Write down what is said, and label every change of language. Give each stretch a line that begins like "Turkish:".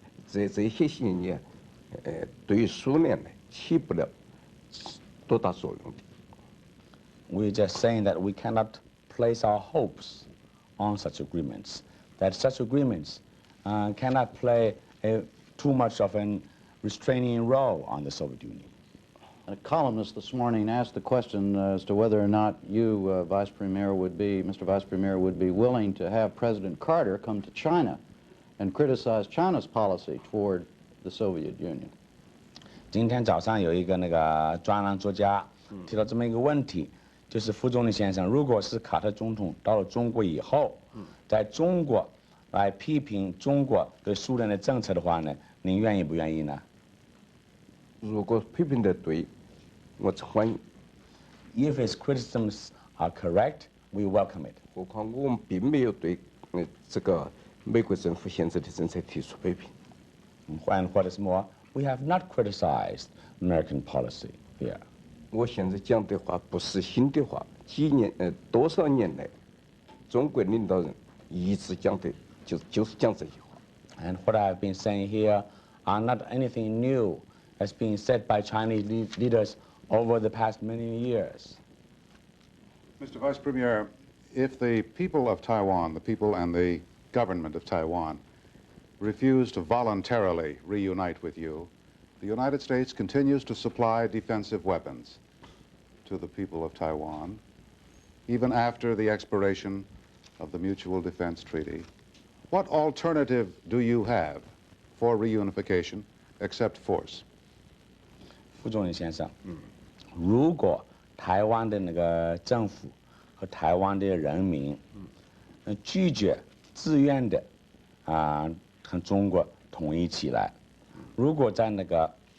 Chinese: 这些协议，对于苏联呢起不了多大作用的。
English: We're just saying that we cannot place our hopes on such agreements. That such agreements cannot play too much of a restraining role on the Soviet Union. A columnist this morning asked the question as to whether or not you, Mr. Vice Premier, would be willing to have President Carter come to China and criticize China's policy toward the Soviet Union.
Chinese: 今天早上有一个那个专栏作家提到这么一个问题，就是副总理先生，如果是卡特总统到了中国以后，在中国来批评中国对苏联的政策的话呢，您愿意不愿意呢？如果批评的对，我欢迎。
English: If his criticisms are correct, we welcome it.
Chinese: 何况我们并没有对这个美国政府现在的政策提出批评。
English: And what is more, we have not criticized American policy here.
Chinese: 我现在讲的话不是新的话，多少年来，中国领导人一直讲的就是讲这些话。
English: And what I've been saying here are not anything new as being said by Chinese leaders over the past many years. Mr. Vice Premier, if the people of Taiwan, the people and the government of Taiwan, refuse to voluntarily reunite with you, the United States continues to supply defensive weapons to the people of Taiwan, even after the expiration of the Mutual Defense Treaty. What alternative do you have for reunification except force?
Chinese: 副总理先生，如果台湾的那个政府和台湾的人民，拒绝自愿的和中国统一起来，如果在那个